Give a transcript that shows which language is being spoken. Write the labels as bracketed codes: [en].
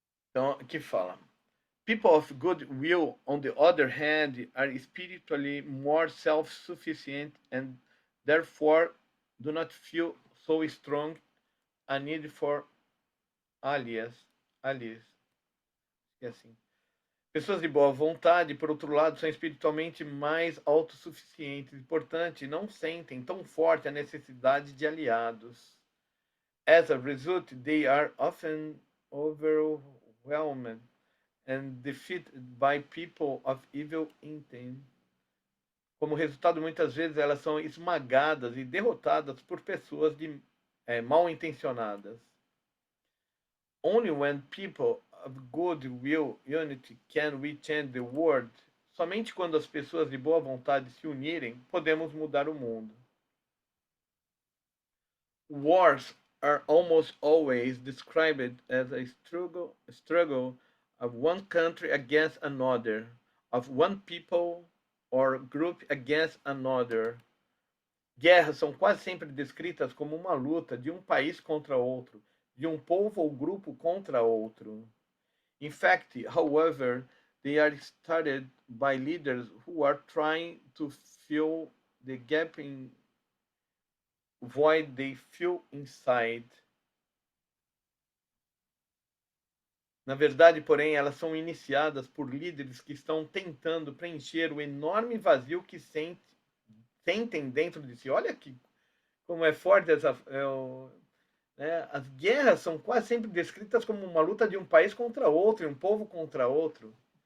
[pt] Então, aqui fala: [en] People of good will, on the other hand, are spiritually more self-sufficient and therefore do not feel so strong a need for allies. [pt] E assim. Pessoas de boa vontade, por outro lado, são espiritualmente mais autossuficientes e, portanto, não sentem tão forte a necessidade de aliados. [en] As a result, they are often overwhelmed and defeated by people of evil intent. [pt] Como resultado, muitas vezes elas são esmagadas e derrotadas por pessoas mal intencionadas. [en] Only when people of good will unity can we change the world. [pt] Somente quando as pessoas de boa vontade se unirem, podemos mudar o mundo. [en] Wars are almost always described as a struggle of one country against another, of one people or group against another. [pt] Guerras são quase sempre descritas como uma luta de um país contra outro, de um povo ou grupo contra outro. [en] In fact, however, they are started by leaders who are trying to fill the gaping void they feel inside. [pt] Na verdade, porém, elas são iniciadas por líderes que estão tentando preencher o enorme vazio que sentem dentro de si. Olha que como é forte essa. Né? As guerras são quase sempre descritas como uma luta de um país contra outro, e um povo contra outro.